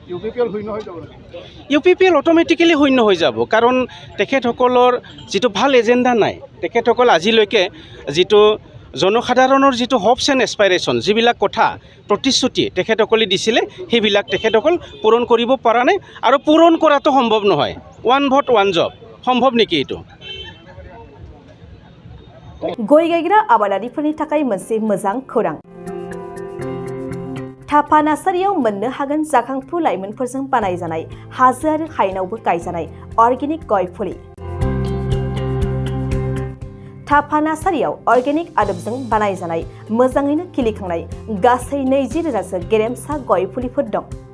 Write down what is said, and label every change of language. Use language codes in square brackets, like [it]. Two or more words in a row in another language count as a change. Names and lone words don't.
[as] UPPL অট'মেটিকেলি শূন্য হৈ যাব কাৰণ তেখেতসকলৰ যিটো ভাল এজেণ্ডা নাই। তেখেতসকল আজিলৈকে যিটো জনসাধাৰণৰ যিটো [en] hopes and aspiration [as] যিবিলাক কথা প্ৰতিশ্ৰুতি তেখেতসকলে দিছিলে সেইবিলাক তেখেতসকল পূৰণ কৰিব পৰা নাই আৰু পূৰণ কৰাটো সম্ভৱ নহয়। 1 ভোট 1 জব সম্ভৱ নেকি এইটো? [brx] गय गायग्रा आबादारिफोरनि थाखाय मोनसे मोजां खौरां। थाफा नार्सारियाव मोननो हागोन जाखांफु लाइमोनफोरजों बानायजानाय हाजो आरो हायेनावबो गायजानाय अर्गेनिक गय फुलि। थाफा नार्सारियाव अर्गेनिक आदबजों बानायजानाय मोजाङैनो खिलिखांनाय गासै 20,000सो गेरेमसा गय फुलिफोर दं।